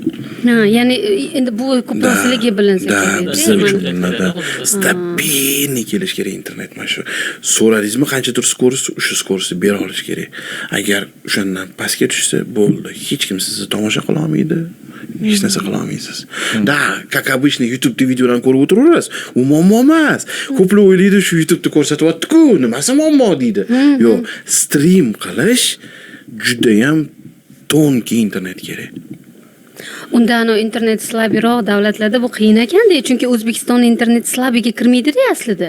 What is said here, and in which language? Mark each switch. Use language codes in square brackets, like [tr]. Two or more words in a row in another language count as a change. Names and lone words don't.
[uz] Ha, ya'ni endi bu ko'proqligi bilinsa kerak. Bizlar uchun stabilniy kelish kerak internet mana shu. So'radingizmi qanchadir skorost, o'sha skorostni bera olish kerak. Agar o'shandan pastga tushsa bo'ldi, hech kim sizni tomosha qila olmaydi. Hech narsa qila olmaysiz. Da, [ru] как обычно [uz] YouTube videolarni ko'rib o'tiraverasiz. U muammo emas. Ko'plar o'ylaydi shu YouTube'da ko'rsatyapti-ku, nimasi muammo deydi. Yo'q, stream qilish juda ham tonki internet kerak. Unda internet slabroq davlatlarda bu qiyin ekan-da, chunki O'zbekiston internet slabiga kirmaydi-da aslida.